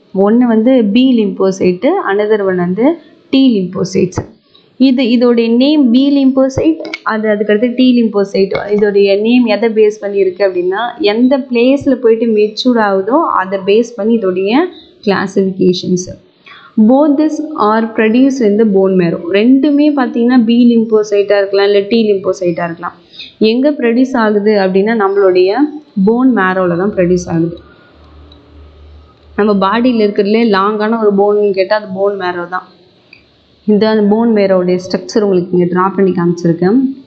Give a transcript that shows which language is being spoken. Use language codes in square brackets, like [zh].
[ta] ஒன்று வந்து B lymphocyte, [en] another one [ta] வந்து T lymphocytes. இதோடைய நேம் B lymphocyte, அதுக்கடுத்து T lymphocyte. இதோடைய நேம் எதை பேஸ் பண்ணி இருக்குது அப்படின்னா எந்த பிளேஸில் போயிட்டு மெச்சூர் ஆகுதோ அதை பேஸ் பண்ணி இதோடைய classifications. [en] both this are produced in the bone marrow. [ta] ரெண்டுமே பார்த்தீங்கன்னா B lymphocyte-ஆ இருக்கலாம் இல்லை T lymphocyte-ஆ இருக்கலாம். எங்கே ப்ரொடியூஸ் ஆகுது அப்படின்னா நம்மளுடைய போன் மேரோவில் தான் ப்ரொடியூஸ் ஆகுது. நம்ம பாடியில் இருக்கிறதுலே லாங்கான ஒரு போன்னு கேட்டால் அது போன் மேரோ தான். இந்த போன் மேரோடைய ஸ்ட்ரக்சர் உங்களுக்கு இங்கே ட்ரா பண்ணி காமிச்சிருக்கேன்.